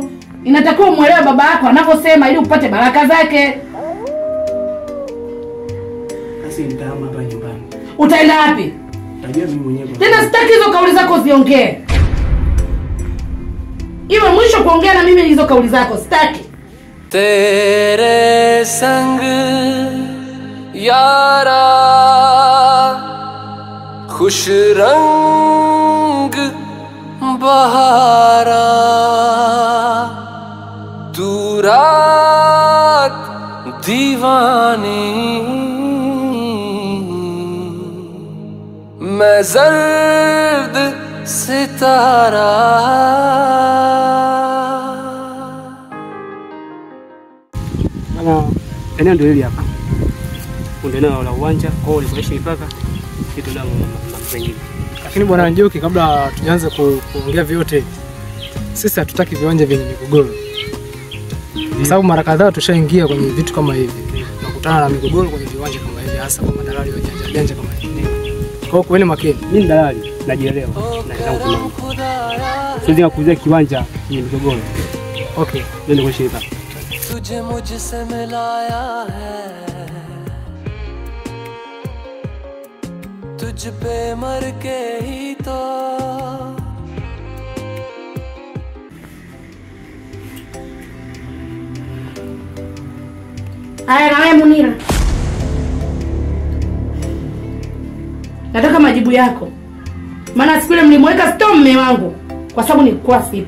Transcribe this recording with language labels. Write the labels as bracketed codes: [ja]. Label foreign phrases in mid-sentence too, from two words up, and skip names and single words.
[sw] Inatakiwa umuelewe baba yako anaposema ili upate baraka zake. Basi nitahama hapa nyumbani. Utaenda wapi? Tajua mimi mwenyewe. Tena sitaki hizo kauli zako ziongee. Iwe mwisho kuongea na mimi hizo kauli zako, sitaki. [hi] तेरे संग यारा खुश रंग बहारा तू रात दीवानी मैं जर्द सितारा [sw] Eneo ndio hili hapa. Ndio eneo la uwanja, kwa hiyo ulikoishi mipaka kitu na pengine. Lakini bwana Njoki, kabla tuanze kuongea vyote, sisi hatutaki viwanja vyenye migogoro. Kwa sababu mara kadhaa tushaingia kwenye vitu kama hivi. Tunakutana na migogoro kwenye viwanja kama hivi, hasa kwa madalali wa janja kama hivi. Kwa hiyo kuweni makini. Mimi ni dalali, najielewa. Naweza kusimama. Siwezi kukuuzia kiwanja kwenye migogoro. Okay, ndio kuishi hapa. [hi] तुझे मुझसे मिलाया है तुझ पे मर के ही तो [sw] Haya, na wewe Munira, nataka majibu yako. Maana siku ile mlimweka stone mume wangu kwa sababu nilikuwa sipo.